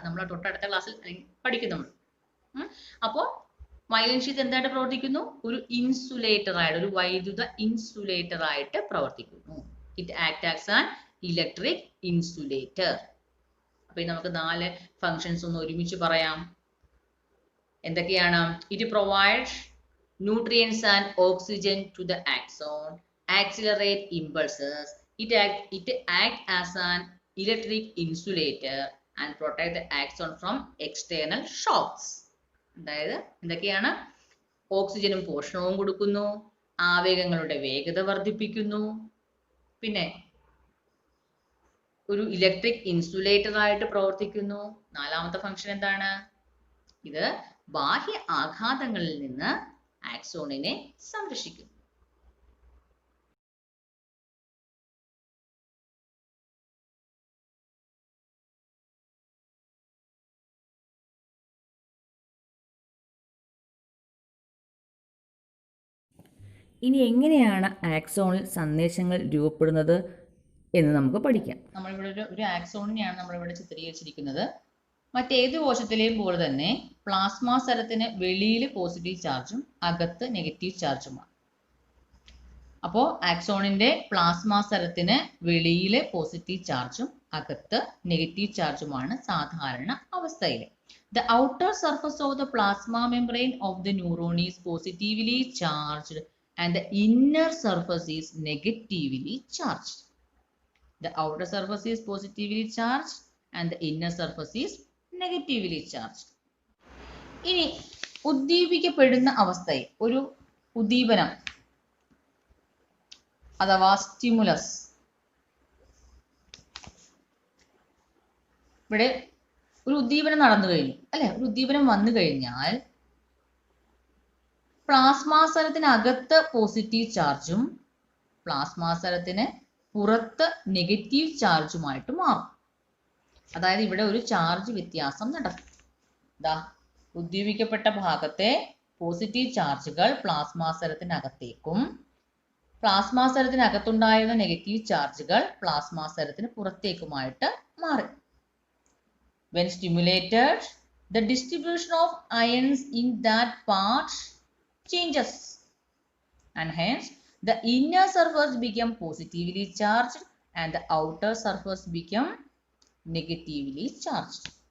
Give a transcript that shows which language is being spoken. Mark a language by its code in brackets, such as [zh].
[ml] നമ്മൾ തൊട്ടടുത്ത ക്ലാസ്സിൽ പഠിക്കുന്നുണ്ട്. അപ്പോൾ മൈലിൻ ഷീത്ത് എന്തായിട്ട് പ്രവർത്തിക്കുന്നു? ഒരു ഇൻസുലേറ്റർ ആയിട്ട്, ഒരു വൈദ്യുത ഇൻസുലേറ്റർ ആയിട്ട് പ്രവർത്തിക്കുന്നു. [en] It act as an electric insulator. [ml] അപ്പൊ നമുക്ക് 4 ഫങ്ഷൻസ് ഒന്ന് ഒരുമിച്ച് പറയാം. എന്തൊക്കെയാണ്? [en] It provides nutrients and oxygen to the axon, accelerate impulses, it act as an electric insulator and protect the axon from external shocks. [ml] അതായത് എന്തൊക്കെയാണ്? ഓക്സിജനും പോഷണവും കൊടുക്കുന്നു, ആവേഗങ്ങളുടെ വേഗത വർദ്ധിപ്പിക്കുന്നു, പിന്നെ ഒരു ഇലക്ട്രിക് ഇൻസുലേറ്റർ ആയിട്ട് പ്രവർത്തിക്കുന്നു. നാലാമത്തെ ഫംഗ്ഷൻ എന്താണ്? ഇത് ബാഹ്യ ആഘാതങ്ങളിൽ നിന്ന് ആക്സോണിനെ സംരക്ഷിക്കുന്നു. ഇനി എങ്ങനെയാണ് ആക്സോണിൽ സന്ദേശങ്ങൾ രൂപപ്പെടുന്നത് എന്ന് നമുക്ക് പഠിക്കാം. നമ്മളിവിടെ ഒരു ആക്സോണിനെയാണ് നമ്മളിവിടെ ചിത്രീകരിച്ചിരിക്കുന്നത്. മറ്റേത് കോശത്തിലെയും പോലെ തന്നെ പ്ലാസ്മ സ്ഥലത്തിന് വെളിയിൽ പോസിറ്റീവ് ചാർജും അകത്ത് നെഗറ്റീവ് ചാർജുമാണ്. അപ്പോൾ ആക്സോണിന്റെ പ്ലാസ്മ സ്ഥലത്തിന് വെളിയിലെ പോസിറ്റീവ് ചാർജും അകത്ത് നെഗറ്റീവ് ചാർജുമാണ് സാധാരണ അവസ്ഥയിൽ. [en] The outer surface of the plasma membrane of the neuron is positively charged and the inner surface is negatively charged. The outer surface is positively charged and the inner surface is negatively charged. [ml] ഇനി ഉദ്ദീപിക്കപ്പെടുന്ന അവസ്ഥയിൽ ഒരു ഉദ്ദീപനം അഥവാ stimulus, ഇവിടെ ഒരു ഉദ്ദീപനം നടന്നു കഴിഞ്ഞു അല്ലെ, ഒരു ഉദ്ദീപനം വന്നു കഴിഞ്ഞാൽ പ്ലാസ്മാസരത്തിനകത്ത് പോസിറ്റീവ് ചാർജും പ്ലാസ്മാസരത്തിന് പുറത്ത് നെഗറ്റീവ് ചാർജുമായിട്ട് മാറും. അതായത് ഇവിടെ ഒരു ചാർജ് വ്യത്യാസം നടക്കും. ദാ ഉദ്ദീപിക്കപ്പെട്ട ഭാഗത്തെ പോസിറ്റീവ് ചാർജുകൾ പ്ലാസ്മാസരത്തിനകത്തേക്കും പ്ലാസ്മാസരത്തിനകത്തുണ്ടായിരുന്ന നെഗറ്റീവ് ചാർജുകൾ പ്ലാസ്മാസരത്തിന് പുറത്തേക്കുമായിട്ട് മാറി. [en] When stimulated, the distribution of ions in that part changes and hence the inner surface become positively charged and the outer surface become negatively charged.